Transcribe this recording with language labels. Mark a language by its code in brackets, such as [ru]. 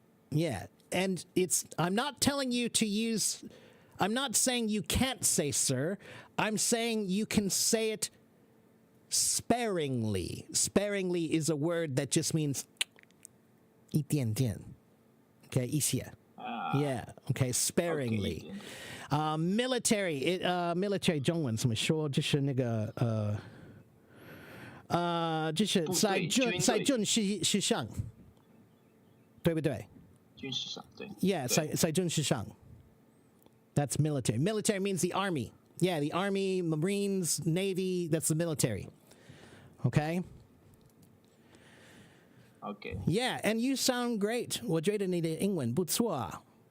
[en] Yeah, and I'm not telling you to use... I'm not saying you can't say sir. I'm saying you can say it sparingly. Sparingly is a word that just means 一点点. Okay, 一些.Yeah, okay, sparingly. [zh] Military, military 中文怎么说？就是那个就是在军事上，对不对？军事上，对。 [en] Yeah, [zh] 在军事上。 [en] That's military. Military means the army. Yeah, the army, Marines, Navy, that's the military. Okay? Okay. Yeah, and you sound great. [zh] 我觉得你的英文不错。